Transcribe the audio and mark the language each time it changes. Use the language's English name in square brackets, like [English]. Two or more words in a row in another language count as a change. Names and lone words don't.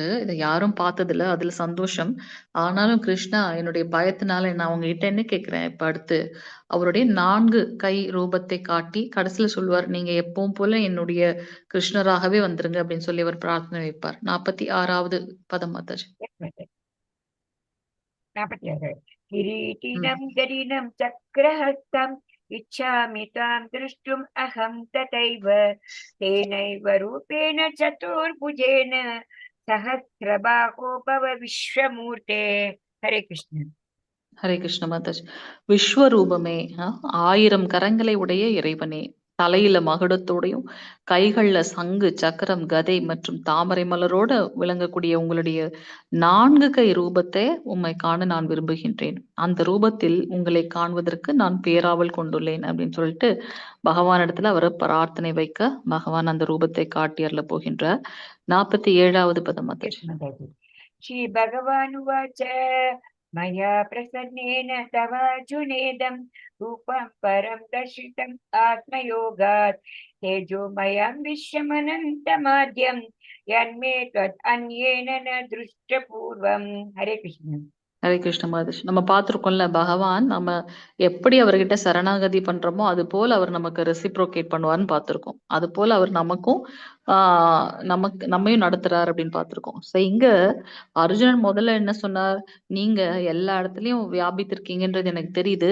[Tamil] இத யாரும் பார்த்ததில்ல. அதுல சந்தோஷம். ஆனாலும் கிருஷ்ணா, என்னுடைய பயத்தினால நான் உங்ககிட்ட என்ன கேட்கிறேன் இப்ப அடுத்து, அவருடைய 4 கை ரூபத்தை காட்டி கடைசியில சொல்லுவார், நீங்க எப்பவும் போல என்னுடைய கிருஷ்ணராகவே வந்துருங்க அப்படின்னு சொல்லி அவர் பிரார்த்தனை வைப்பார். 46வது பதம் மாதாஜி. [Sanskrit] किरीटिनं गदिनं चक्रहस्तम् इच्छामि तां द्रष्टुम् अहं तथैव तेनैव रूपेण चतुर्भुजेन सहस्रबाहो भव विश्वमूर्ते. हरे कृष्ण. [Tamil] ஹரே கிருஷ்ண மாதாஜி. விஸ்வரூபமே 1000 கரங்களை உடைய இறைவனே, தலையில மகுடத்தோடையும், கைகள்ல சங்கு, சக்கரம், கதை மற்றும் தாமரை மலரோட விளங்கக்கூடிய உங்களுடைய 4 கை ரூபத்தை உம்மை காண நான் விரும்புகின்றேன். அந்த ரூபத்தில் உங்களை காண்பதற்கு நான் பேராவல் கொண்டுள்ளேன் அப்படின்னு சொல்லிட்டு பகவானிடத்துல அவர் பிரார்த்தனை வைக்க பகவான் அந்த ரூபத்தை காட்டி அருளப் போகின்றார். 47வது பதம் மாதாஜி. [Sanskrit] श्री भगवानुवाच मया प्रसन्नेन तवार्जुनेदं रूपं परं दर्शितम् आत्मयोगात् तेजोमयं विश्वमनन्तमाद्यं यन्मे त्वत् अन्येन न दृष्टपूर्वम्. हरे कृष्ण. [Tamil] ஹரே கிருஷ்ண மாதேஷ். நம்ம பார்த்திருக்கோம்ல, பகவான் நம்ம எப்படி அவர்கிட்ட சரணாகதி பண்றோமோ, அது போல அவர் நமக்கு ரெசிப்ரோகேட் பண்ணுவார்ன்னு பார்த்திருக்கோம். அது போல அவர் நமக்கும் நம்மையும் நடத்துறார் அப்படின்னு பார்த்திருக்கோம். ஸோ இங்க அர்ஜுனன் முதல்ல என்ன சொன்னார்? நீங்க எல்லா இடத்துலயும் வியாபித்திருக்கீங்கன்றது எனக்கு தெரியுது.